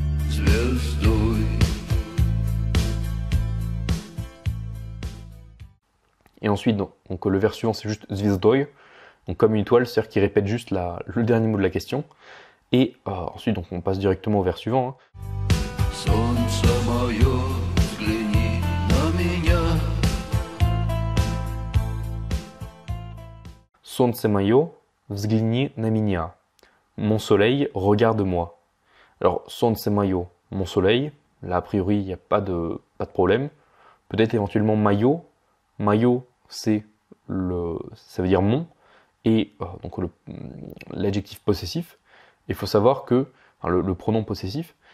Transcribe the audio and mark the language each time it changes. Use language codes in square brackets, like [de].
[ru] звездой. [fr] Et ensuite, donc le vers suivant c'est juste звездой, donc comme une étoile, c'est-à-dire qu'il répète juste le dernier mot de la question. Et ensuite, donc on passe directement au vers suivant. [ru] Солнце мое, взгляни на меня. Солнце мое, взгляни на меня. [fr] Mon soleil, regarde-moi. Alors, [ru] солнце мое, [fr] mon soleil. Là, a priori, il n'y a pas de problème. Peut-être éventuellement maillot. Maillot, ça veut dire mon. Et donc l'adjectif possessif. Il faut savoir que, enfin, le pronom possessif.